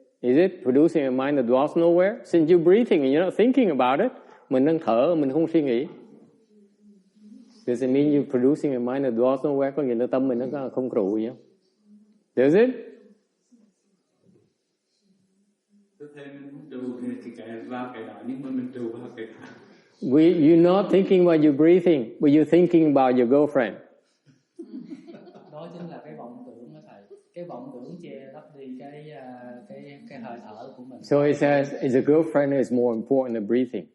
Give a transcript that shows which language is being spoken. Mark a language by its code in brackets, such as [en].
[en] Is it producing a mind that dwells nowhere? Since you're breathing and you're not thinking about it, [vi] mình đang thở, mình không suy nghĩ. [en] Does it mean you're producing a mind that dwells nowhere? [vi] Có nghĩa là tâm mình nó không trụ gì không? [en] Does it? [vi] Tôi thấy mình không trụ thì cái vào cái đó, nhưng mà mình trụ vào cái đó. [en] You're not thinking about your breathing, but you're thinking about your girlfriend. [vi] Đó chính là cái vọng tưởng đó thầy. Cái vọng tưởng che lấp đi cái hơi thở của mình. [en] So he says, the girlfriend is more important than breathing.